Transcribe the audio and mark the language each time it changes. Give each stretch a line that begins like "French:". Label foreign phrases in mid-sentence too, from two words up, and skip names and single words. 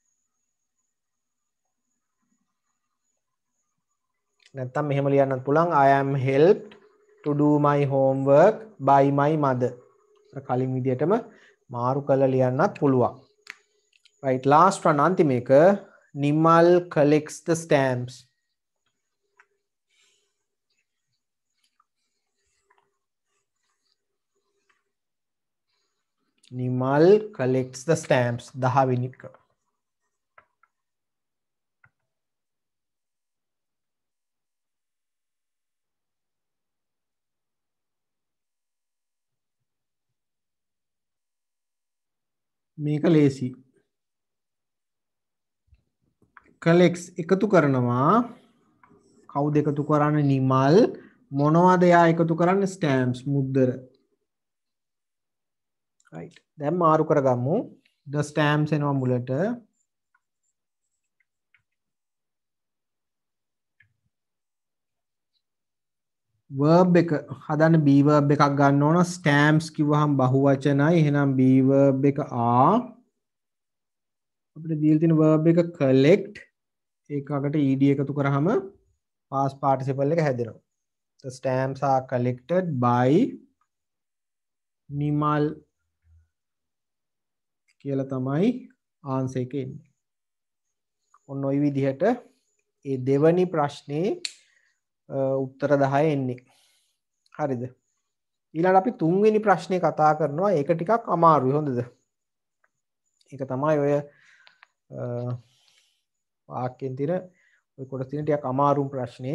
Sinhala: නැත්තම් මෙහෙම ලියන්නත් පුළුවන්
English: I am helped to do my homework by my mother.
Sinhala: කලින් විදියටම මාරු කරලා ලියන්නත් පුළුවන්.
English: Right, last one
Sinhala: අන්තිම එක
English: Nimal collects the stamps. Nimal collects the stamps.
Sinhala: 10 වෙනි එක. මේක ලේසි. collects එකතු කරනවා. කවුද එකතු කරන්නේ නිමල් මොනවද යා එකතු කරන්නේ stamps මුද්දර. right දැන් මාරු කරගමු
English: the stamps
Sinhala: එනවා මුලට verb එක හදන්න
English: be verb
Sinhala: එකක් ගන්න ඕන stamps කිව්වහම බහුවචනයි එහෙනම්
English: be verb
Sinhala: එක අපිට දීලා තියෙන verb එක collect ඒකකට ed එකතු කරාම
English: past participle
Sinhala: එක හැදෙනවා
English: the stamps are collected by Nimal
Sinhala: කියලා තමයි ආන්සර් එක එන්නේ. ඔන්න ওই විදිහට ඒ දෙවැනි ප්‍රශ්නේ උත්තර 10 එන්නේ. හරිද? ඊළඟ අපි තුන්වෙනි ප්‍රශ්නේ කතා කරනවා. ඒක ටිකක් අමාරුයි හොඳද? ඒක තමයි ඔය වාක්‍යෙන් තියෙන ඔය කොටස් තියෙන ටිකක් අමාරු ප්‍රශ්නේ.